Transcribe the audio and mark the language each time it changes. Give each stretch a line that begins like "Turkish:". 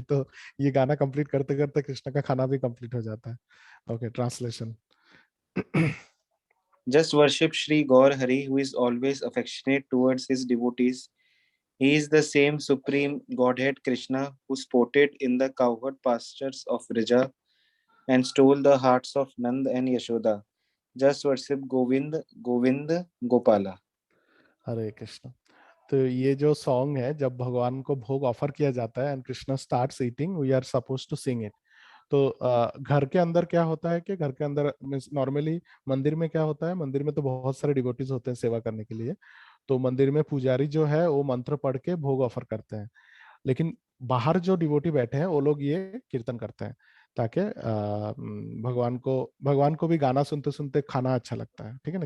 Hindi: तो ये गाना कंप्लीट करते करते कृष्ण का खाना भी कंप्लीट हो जाता है।
English: Okay, translation. Just worship Sri Gaur Hari, who is always affectionate towards his devotees. He is the same supreme Godhead Krishna who sported in the cowherd pastures of Vrija and stole the hearts of Nand and Yashoda. Just worship Govind, Govind, Gopala.
Hindi: हरे कृष्ण। तो ये जो song है, जब भगवान को भोग offer किया जाता है
English: And Krishna starts eating, we are suppose to sing it.
Hindi: तो घर के अंदर क्या होता है कि घर के अंदर नॉर्मली, मंदिर में क्या होता है, मंदिर में तो बहुत सारे डिवोटीज होते हैं सेवा करने के लिए। तो मंदिर में पुजारी जो है वो मंत्र पढ़ के भोग ऑफर करते हैं, लेकिन बाहर जो डिवोटी बैठे हैं वो लोग ये कीर्तन करते हैं, ताकि भगवान को भी गाना सुनते सुनते खाना अच्छा लगता है। ठीक है ना?